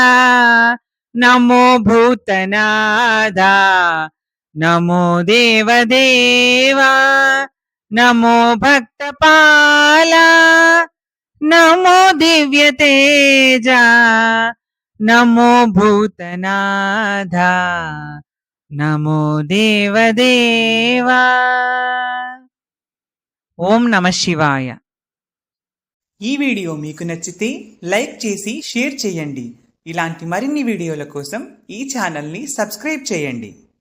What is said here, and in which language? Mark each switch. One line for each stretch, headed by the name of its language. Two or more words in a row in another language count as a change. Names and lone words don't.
Sanskrit: नमो भूतनाथा नमो देवदेवा नमो भक्तपाला नमो दिव्यतेजा। नमो भूतनाथा नमो देवदेवा। ॐ नम शिवाय.
Telugu: ఈ వీడియో మీకు నచ్చితే లైక్ చేసి షేర్ చేయండి. ఇలాంటి మరిన్ని వీడియోల కోసం ఈ ఛానల్ని సబ్స్క్రైబ్ చేయండి.